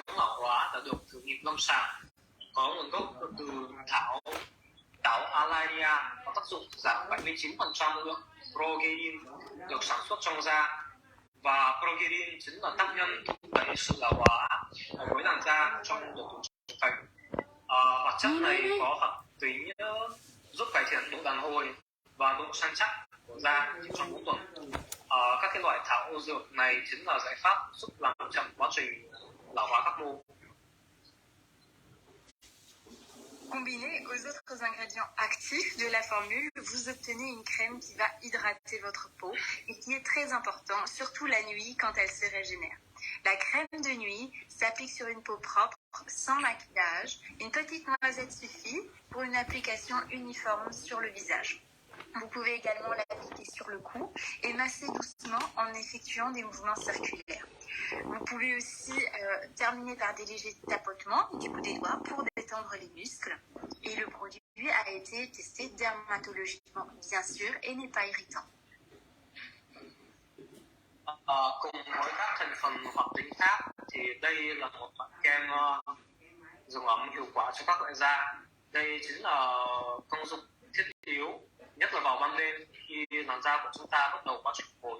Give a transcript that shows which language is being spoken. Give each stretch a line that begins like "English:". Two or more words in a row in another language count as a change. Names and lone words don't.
Vietnamese: lão hóa đã được thử nghiệm lâm sàng, có nguồn gốc từ táo Alaria, có tác dụng giảm 79% lượng progerin được sản xuất trong da, và progerin chính là tác nhân thúc đẩy sự lão hóa ở với làn da trong độ tuổi trưởng thành. Hoạt chất này có hoạt tính giúp cải thiện độ đàn hồi và độ săn chắc của da chỉ trong 4 tuần. Các cái loại thảo dược này chính là giải pháp giúp làm chậm quá trình lão hóa các mô.
French: Combiné aux autres ingrédients actifs de la formule, vous obtenez une crème qui va hydrater votre peau et qui est très important, surtout la nuit quand elle se régénère. La crème de nuit s'applique sur une peau propre, sans maquillage. Une petite noisette suffit pour une application uniforme sur le visage. Vous pouvez également l'appliquer sur le cou et masser doucement en effectuant des mouvements circulaires. Vous pouvez aussi terminer par des légers tapotements du bout des doigts pour détendre les muscles. Et le produit a été testé dermatologiquement, bien sûr, et n'est pas irritant.
Vietnamese: Cùng với các thành phần hoạt tính khác thì đây là một loại kem dưỡng ẩm hiệu quả cho các loại da. Đây chính là công dụng thiết yếu, nhất là vào ban đêm khi làn da của chúng ta bắt đầu quá trình hồi.